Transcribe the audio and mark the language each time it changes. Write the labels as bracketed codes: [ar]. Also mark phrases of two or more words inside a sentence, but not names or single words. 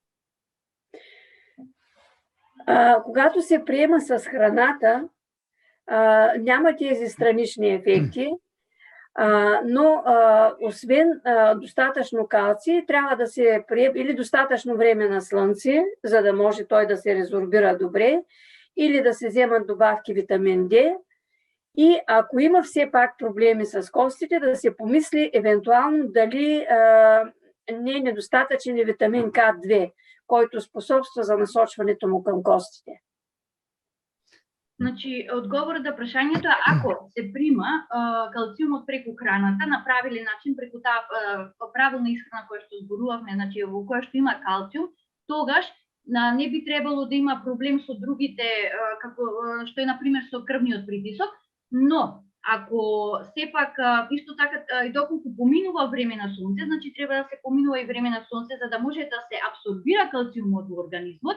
[bg] Когато се приема с храната, няма тези странични ефекти, но освен достатъчно калций, трябва да се приема или достатъчно време на слънце, за да може той да се резорбира добре, или да се вземат добавки витамин D. И ако има все пак проблеми с костите, да се помисли евентуално дали не е недостатъчен витамин К2, който способства за насочването му към костите. [mk] Значи, одговорот на прашањето е ако се прима калциумот преку храната на правилен начин, преку таа правилна исхрана која што зборувавме, значи во која што има калциум, тогаш не би требало да има проблем со другите, како што е на пример со крвниот притисок, но ако сепак исто така и доколку поминува време на сонце, значи треба да се поминува и време на сонце за да може да се апсорбира калциумот во организмот.